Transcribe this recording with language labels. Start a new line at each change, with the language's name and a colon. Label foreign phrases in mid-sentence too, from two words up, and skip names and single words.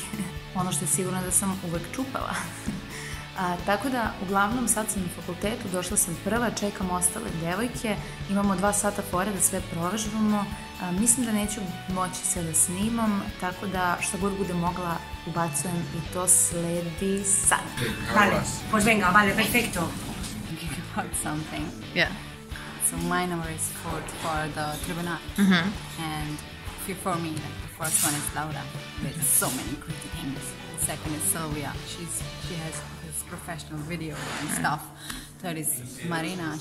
Serbian: Ono što je sigurno da sam uvek čupala. Tako da, uglavnom, sad sam na fakultetu, došla sam prva, čekam ostale devojke, imamo 2 sata fore da sve provežbamo. Mislim da neću moći sve da snimam, tako da što god bude mogla ubacujem i to sledi sad.
Spanish: Vale, pues venga, vale, perfecto.
English: About something. Yeah. So my number is 4 for the tribunal. And for me, like the first one is Laura with so many pretty things. The second is Sylvia. She has this professional video and stuff. Third is Marina.